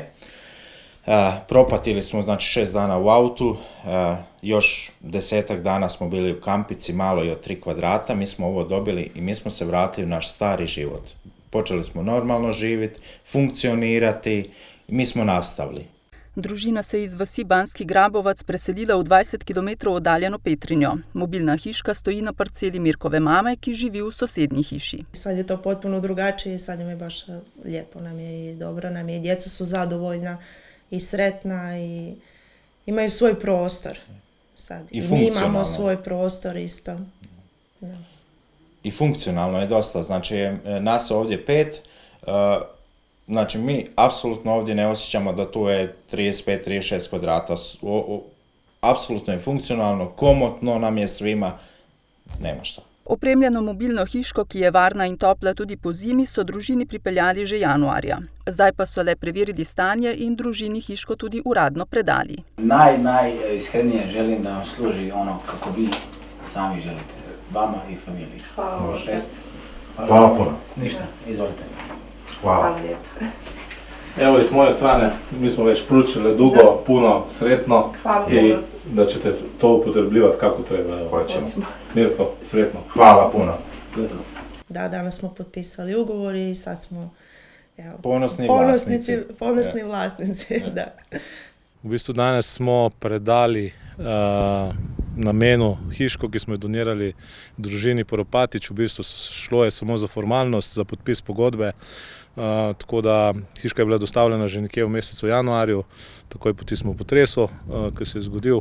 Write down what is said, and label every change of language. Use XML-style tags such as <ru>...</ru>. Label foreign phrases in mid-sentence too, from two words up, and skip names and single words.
<hr>Propatili smo znači 6 dana u autu, još 10 dana smo bili u kampici maloj od 3 kvadrata, mi smo ovo dobili i mi smo se vratili u naš stari život. Počeli smo normalno živjeti, funkcionirati, mi smo nastavili.</hr> <sl>Družina se iz vasi Banski Grabovac preselila v 20 km oddaljeno Petrinjo. Mobilna hiška stoji na parceli Mirkove mame, ki živi v sosednji hiši.</sl> <hr>Sad je to potpuno drugačije, sad nam je baš lijepo, nam je i dobro, nam je i djeca su zadovoljna i sretna i imaju svoj prostor sad. I mi imamo svoj prostor isto. Da. I funkcionalno je dosta, znači nas ovdje 5, znači mi apsolutno ovdje ne osjećamo da tu je 35-36 kvadrata, apsolutno je funkcionalno, komotno nam je svima, nema šta.</hr> <sl>Opremljeno mobilno hiško, ki je varna in topla tudi po zimi, so družini pripeljali že januarja. Zdaj pa so le preverili stanje in družini hiško tudi uradno predali.</sl> <hr>Najiskrenije želim da vam služi ono kako vi sami želite, vama i familiji. Hvala od srca. Hvala puno. Ništa, izvolite. Hvala. Lijepo. Evo i s moje strane, mi smo već pručili dugo, puno sretno i da ćete to upotrebljivati kako treba. Hoćemo. Mirko, sretno. Hvala puno. Da, danas smo potpisali ugovor i sad smo ponosni vlasnici. Da.</hr> <sl>V bistvu danes smo predali namenu hiško, ki smo jo donirali družini Poropatič. V bistvu šlo je samo za formalnost, za podpis pogodbe. Tako da hiška je bila dostavljena že nekje v mesecu januarju, takoj po tistem potresu, ki se je zgodil.</sl>